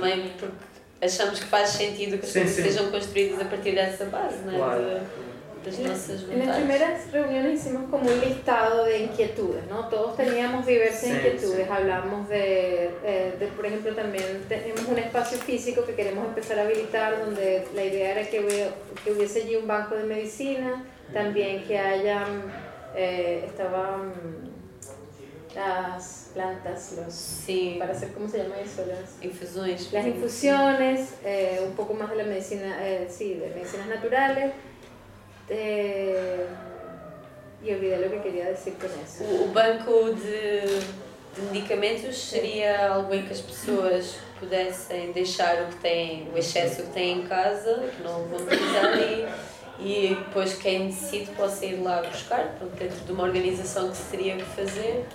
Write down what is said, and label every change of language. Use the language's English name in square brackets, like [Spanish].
[Portuguese] Também porque achamos que faz sentido que sejam construídas a partir dessa base, não é? Claro. [Spanish] En las primeras reuniones hicimos como un listado de inquietudes, ¿no? Todos teníamos diversas inquietudes. Sí. Hablamos de, por ejemplo, también tenemos un espacio físico que queremos empezar a habilitar, donde la idea era que hubiese allí un banco de medicina, también que hayan, estaban las plantas, para hacer, ¿cómo se llama eso? Las infusiones. Las infusiones, un poco más de la medicina, de medicinas naturales. [Portuguese] E [Spanish] olvidé [Portuguese] o que queria dizer com isso. O banco de medicamentos seria algo em que as pessoas pudessem deixar o excesso que têm em casa, que não vão precisar ali, e depois quem decide possa ir lá buscar, pronto, dentro de uma organização que se teria que fazer.